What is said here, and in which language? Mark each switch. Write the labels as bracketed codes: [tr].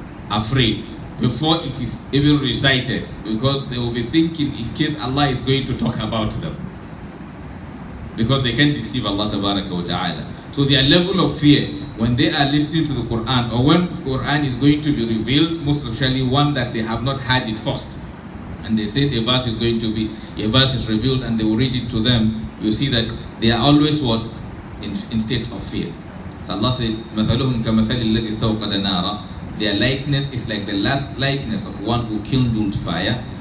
[en] Afraid before it is even recited, because they will be thinking in case Allah is going to talk about them, because they can't deceive Allah Ta'ala. So their level of fear when they are listening to the Quran, or when Quran is going to be revealed, most especially one that they have not heard it first, and they say a verse is going to be, a verse is revealed and they will read it to them, you see that they are always what? In state of fear. So Allah said, [ar] مَثَلُهُمْ كَمَثَلِ الَّذِي اسْتَوْقَدَ نَارًا. [en] Their likeness is like the last likeness of one who kindled fire.